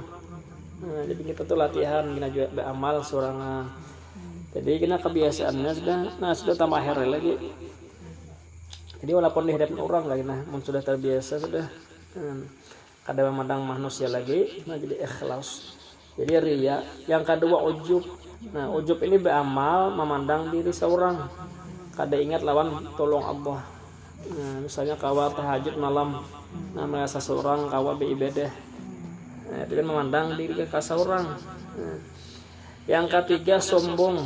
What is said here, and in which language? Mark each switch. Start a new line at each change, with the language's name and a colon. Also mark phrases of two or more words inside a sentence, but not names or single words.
Banjar: Nah, jadi kita tuh latihan kita juga beramal seorang.
Indonesian: Jadi kita kebiasaannya sudah tambah akhir lagi.
Banjar: Jadi walaupun dihadapin orang lagi, sudah terbiasa sudah kada memandang manusia lagi, jadi ikhlas.
Indonesian: Jadi riya. Yang kedua ujub.
Banjar: Nah, ujub ini beramal memandang diri seorang, kada ingat lawan tolong Allah. Nah, misalnya kawa tahajud malam, merasa seorang kawa beribadah. Nah, itu kan memandang diri ke seorang. Nah, yang ketiga sombong.